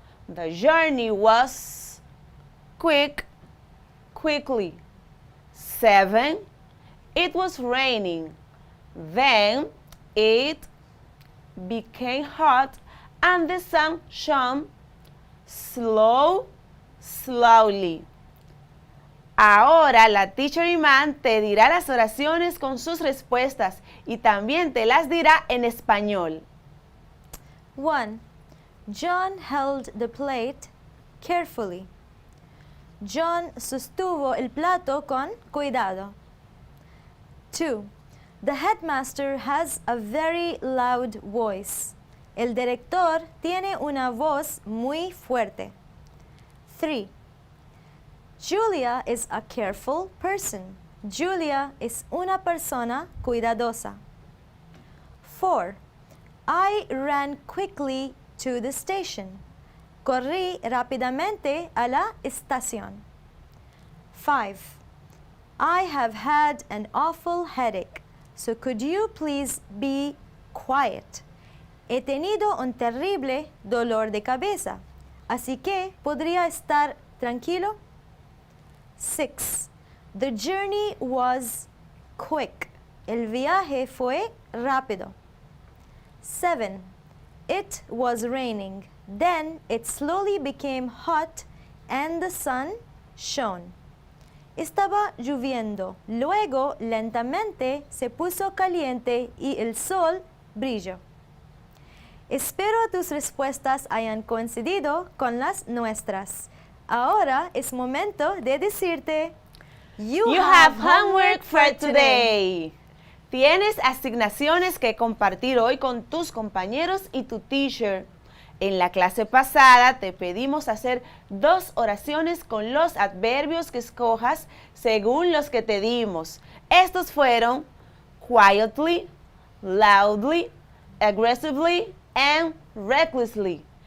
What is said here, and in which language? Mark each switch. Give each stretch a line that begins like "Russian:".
English: The journey was quickly. 7. It was raining. Then it became hot and the sun shone slowly.
Spanish: Ahora la teacher Iman te dirá las oraciones con sus respuestas y también te las dirá en español. 1.
English: John held the plate carefully.
Spanish: John sostuvo el plato con cuidado. 2.
English: The headmaster has a very loud voice.
Spanish: El director tiene una voz muy fuerte. 3.
English: Julia is a careful person.
Spanish: Julia es una persona cuidadosa.
English: 4. I ran quickly to the station.
Spanish: Corrí rápidamente a la estación. 5.
English: I have had an awful headache, so could you please be quiet?
Spanish: He tenido un terrible dolor de cabeza, así que podría estar tranquilo. 6.
English: The journey was quick.
Spanish: El viaje fue rápido. 7.
English: It was raining. Then it slowly became hot and the sun shone.
Spanish: Estaba lloviendo. Luego lentamente se puso caliente y el sol brilló. Espero tus respuestas hayan coincidido con las nuestras. Ahora es momento de decirte,
English: You have homework for today.
Spanish: Tienes asignaciones que compartir hoy con tus compañeros y tu teacher. En la clase pasada te pedimos hacer 2 oraciones con los adverbios que escojas según los que te dimos. Estos fueron quietly, loudly, aggressively and recklessly.